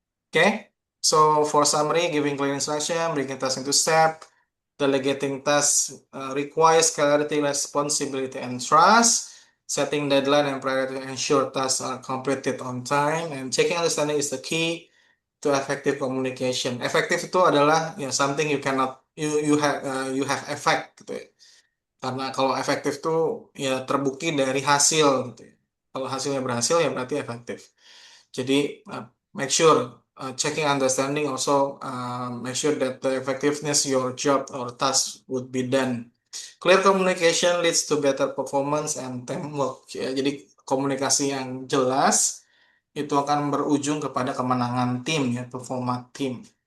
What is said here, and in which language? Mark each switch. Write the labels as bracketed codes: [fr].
[en] Okay. So for summary, giving clear instruction, breaking tasks into step, delegating tasks requires clarity, responsibility, and trust. Setting deadline and priority ensure tasks are completed on time, and checking understanding is the key to effective communication. Effective [id] itu adalah [en] something you cannot you have effect gitu ya. [id] Karena kalau efektif tuh ya terbukti dari hasil gitu ya. Kalau hasilnya berhasil ya berarti efektif. [en] Jadi make sure checking understanding also make sure that the effectiveness your job or task would be done. Clear communication leads to better performance and teamwork. [id] Ya, jadi komunikasi yang jelas itu akan berujung kepada kemenangan tim ya, performa tim.